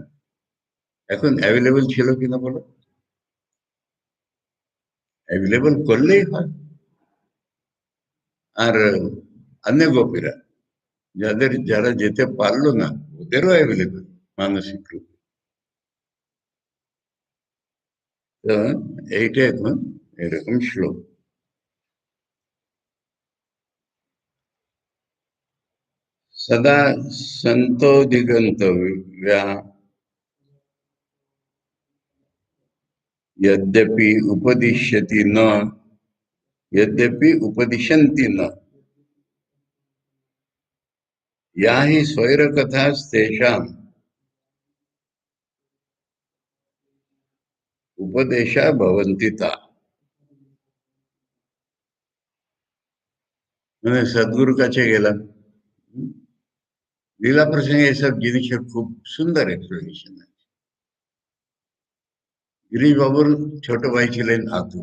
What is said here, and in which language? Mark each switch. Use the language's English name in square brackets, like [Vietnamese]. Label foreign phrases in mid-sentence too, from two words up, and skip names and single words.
[Bangla] এখন অ্যাভেলেবল ছিল কিনা বলো? অ্যাভেলেবল করলেই হয়। আর অন্য গোপীরা যারা যেতে পারলো না, ওদেরও অ্যাভেলেবল মানসিক রূপে। তো এইটা এখন এরকম শ্লোক। [Sanskrit] सदा संतो दिगंतव्या यद्यपि उपदिश्यति न, यद्यपि उपदिशन्ति न, या हि स्वैरकथास्तेषाम् उपदेशा भवन्ति ता। [Bangla] মানে সদ্গুরু কাছে গেলাম, লীলা প্রসঙ্গে এসব জিনিসের খুব সুন্দর এক্সপ্লেনেশন আছে। গিরিশ বাবুর ছোট ভাই ছিলেন আতুল।